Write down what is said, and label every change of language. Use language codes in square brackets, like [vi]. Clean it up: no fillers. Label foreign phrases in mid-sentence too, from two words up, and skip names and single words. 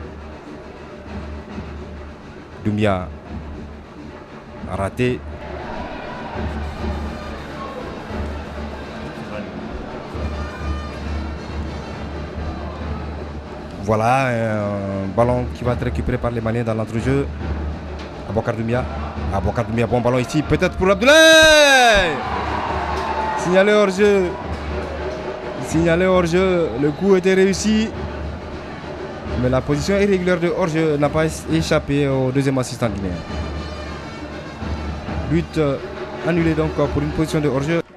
[fr] Doumbia a raté. Voilà, un ballon qui va être récupéré par les Maliens dans l'entrejeu. Aboubacar Doumbia. Aboubacar Doumbia, bon ballon ici, peut-être pour Abdoulaye. Signalé hors-jeu. Signalé hors-jeu, le coup était réussi. Mais la position irrégulière de hors-jeu n'a pas échappé au deuxième assistant guinéen. But annulé donc pour une position de hors-jeu.